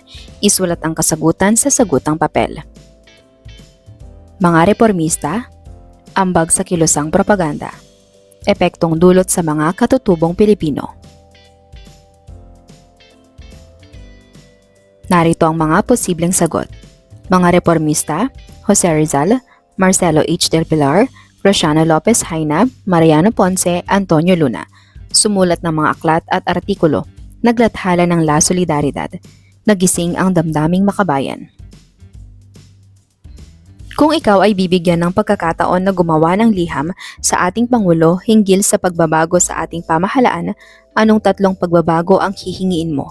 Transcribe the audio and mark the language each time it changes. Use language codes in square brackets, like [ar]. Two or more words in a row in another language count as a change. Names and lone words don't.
[tl] Isulat ang kasagutan sa sagutang papel. Mga reformista, ambag sa kilusang propaganda. Epektong dulot sa mga katutubong Pilipino. Narito ang mga posibleng sagot. Mga reformista, Jose Rizal, Marcelo H. del Pilar, Graciano Lopez Haina, Mariano Ponce, Antonio Luna. Sumulat ng mga aklat at artikulo. Naglathala ng La Solidaridad. Nagising ang damdaming makabayan. Kung ikaw ay bibigyan ng pagkakataon na gumawa ng liham sa ating Pangulo hinggil sa pagbabago sa ating pamahalaan, anong tatlong pagbabago ang hihingiin mo?